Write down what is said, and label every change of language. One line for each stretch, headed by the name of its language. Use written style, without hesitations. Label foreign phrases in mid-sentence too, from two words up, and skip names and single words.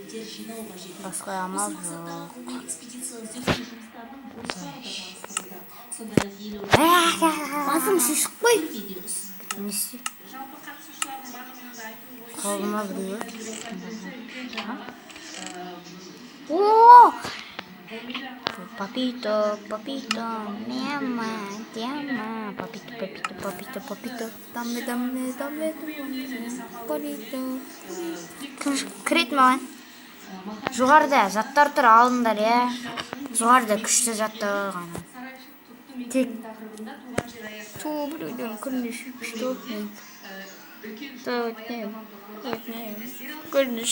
Kazakh: Басқа амал жоқ. Басым шешіп қой. Не істей? Қолыма біреу. О!
Spanish: Papito, papito, me ama, te ama. Papito, papito, papito, papito. Dame, dame, dame, papito.
Kazakh: Кірет маған. Жоғарда заттар тұр, алыңдар, жоғарда күшті заттар ғана. Тек біреуден күрініш күшті өтмейді. Күрініш.